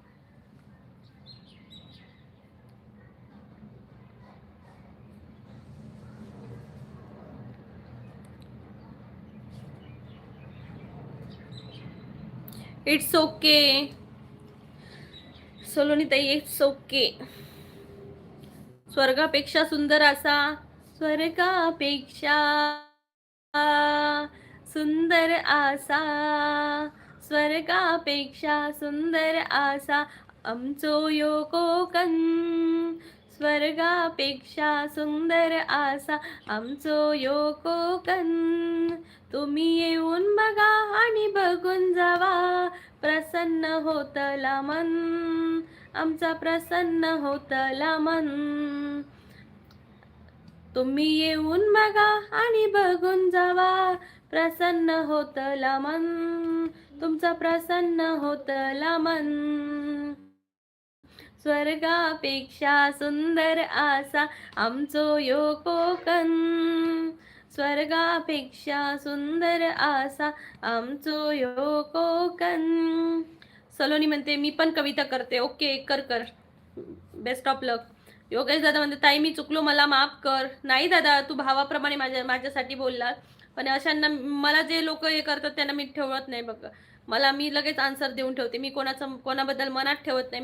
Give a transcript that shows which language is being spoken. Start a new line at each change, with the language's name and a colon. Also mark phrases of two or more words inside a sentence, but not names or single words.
English: It's okay Saloni Tai, it's okay.
Konkani: स्वर्गापेक्षा सुंदर असा, स्वर्गापेक्षा सुंदर आसा, स्वर्गापेक्षा सुंदर आसा आमचो यो कोकण. स्वर्गापेक्षा सुंदर आसा आमचो यो कोकण. तुम्ही येऊन बघा आणि बघून जावा, प्रसन्न होतला मन, आमचा प्रसन्न होतला मन. तुम्ही येऊन बघा आणि बघून जावा, प्रसन्न होतला मन, तुमचा प्रसन्न होतला मन. स्वर्गापेक्षा सुंदर आसा आमचो यो कोकण. स्वर्गापेक्षा सुंदर आसा आमचो यो कोकण.
Marathi: सलोनी म्हणते मी पण कविता करते.
English: Okay, कर. Best of luck.
Marathi: योगेश दादा म्हणते ताई मी चुकलो, मला माफ कर. नाही दादा, तू भावाप्रमाणे माझ्यासाठी बोललात, पण अशांना मला जे लोक हे करतात त्यांना मी ठेवत नाही बघ. मी लगेच आन्सर देऊन ठेवते. मी कोणाबद्दल मनात ठेवत नाही.